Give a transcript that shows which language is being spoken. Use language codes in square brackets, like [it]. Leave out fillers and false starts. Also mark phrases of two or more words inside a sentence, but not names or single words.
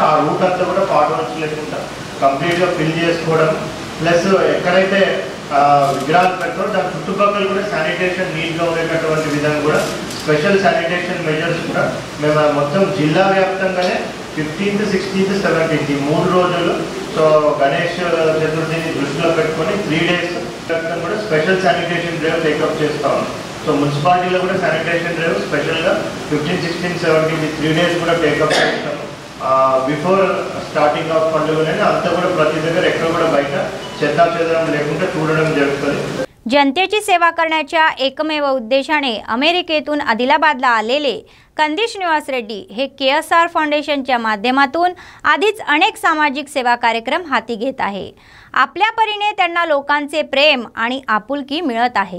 [te] ఆ రూట్ అంతా కూడా పార్ట్ లేకుండా కంప్లీట్గా ఫిల్ చేసుకోవడం, ప్లస్ ఎక్కడైతే విగ్రహాలు పెడతారో దాని చుట్టుపక్కల కూడా శానిటేషన్ నీట్గా ఉండేటటువంటి విధంగా కూడా [en] special sanitation measures [te] కూడా మేము మొత్తం జిల్లా వ్యాప్తంగానే 15th, 16th, 17th 3 రోజులు సో గణేష్ చతుర్థిని దృష్టిలో పెట్టుకొని 3 days కూడా [en] special sanitation drive take up [te] చేస్తా ఉన్నాం। సో మున్సిపాలిటీలో కూడా [en] sanitation drive specially [te] 15, 16, 17 3 days కూడా టేకప్ చేస్తాం। [en] before starting of [te] పండుగనే అంతా కూడా प्रति దగ్గర ఎక్కడ కూడా బయట చెత్త చెదరం లేకుండా చూడడం జరుగుతుంది। [mr] जनतेची सेवा करण्याच्या एकमेव उद्देशाने अमेरिकेतून आदिलाबादला आलेले कंदिश निवास रेड्डी हे KSR फाउंडेशनच्या माध्यमातून आधीच अनेक सामाजिक सेवा कार्यक्रम हाती घेत आहे। आपल्या परीने त्यांना लोकांचे प्रेम आणि आपुलकी मिळत आहे।